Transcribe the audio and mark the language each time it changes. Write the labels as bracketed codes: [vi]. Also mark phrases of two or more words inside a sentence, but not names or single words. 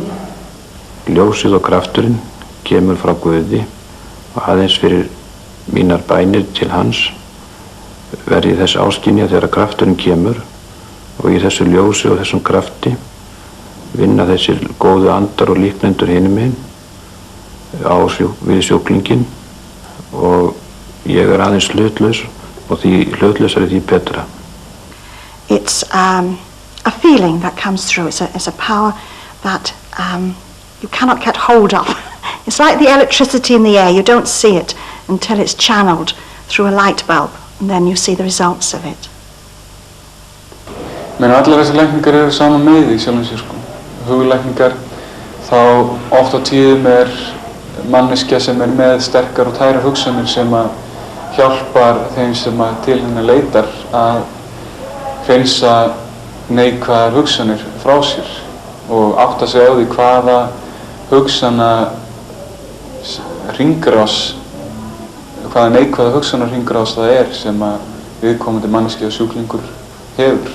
[is] Ljósið og krafturinn kemur frá Guði og aðeins fyrir mínar bænir til hans verði þess áskynja þegar krafturinn kemur og í þessu ljósi og þessum krafti vinna þessir góðu andar og líknendur hinum megin við sjúklinginn og ég er aðeins hlutlaus og því hlutlausari því betra. [en] It's a feeling that comes through. It's a power that you cannot get hold of. It's like the electricity in the air. You don't see it until it's channeled through a light bulb and then you see the results of it. [is] Men allar þessar lækningar eru sama með í sjálfum sér sko. Huglækningar þá oft á tíðum er manneskja sem er með sterkar og tærar hugsanir sem að hjálpar þeim sem að til hennar leitar að hreinsa neikvæðar hugsanir frá sér og átta sig á því hvaða hugsana hringrás hvaða neikvæða hugsunarhringrás það er sem að viðkomandi manneskja og sjúklingur hefur.